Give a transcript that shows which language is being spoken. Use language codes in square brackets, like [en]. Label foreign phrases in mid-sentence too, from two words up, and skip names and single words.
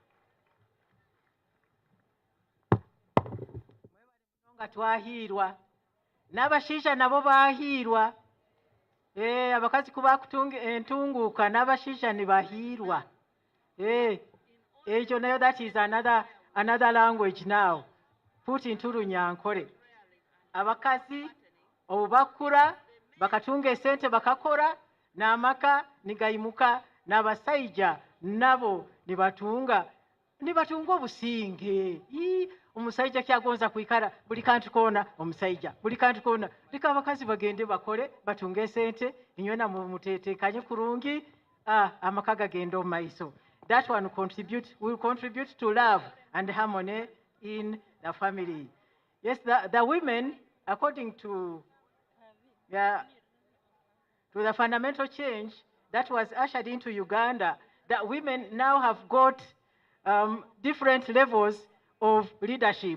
[nyn] nga twahirwa n'abashisha nabo bahirwa abakazi kuba kutunga entunguka n'abashisha nibahirwa ekyo nayo [en] that is another language now put into Runyankore [nyn] abakazi obakura bakatunga esente bakakora n'amaka nigayimuka n'abasaija nabo nibatunga obusinge omusaija kyagonza kwikara buli kantu kona omusaija buli kantu kona lika abakazi bagende bakole batunge esente inyona mutetekanye kurungi amaka gagende omu maiso [en] that one will contribute to love and harmony in the family. Yes, the women, according to the fundamental change that was ushered into Uganda, that women now have got different levels of leadership.